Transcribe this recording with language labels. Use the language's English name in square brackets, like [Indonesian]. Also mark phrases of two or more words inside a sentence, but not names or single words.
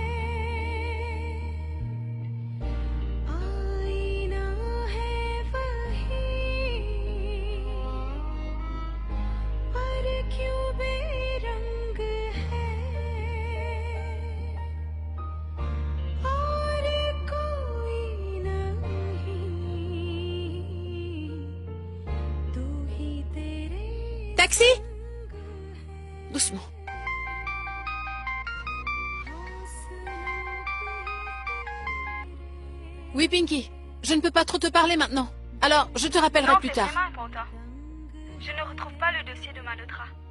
[Hindi] आईना है वही, पर क्यों बेरंग है, और कोई नहीं, तू ही तेरे [French] Taxi! Doucement. Oui, Pinky. Je ne peux pas trop te parler maintenant. Alors, je te rappellerai plus tard. C'est vraiment important. Je ne retrouve pas le dossier de Malhotra.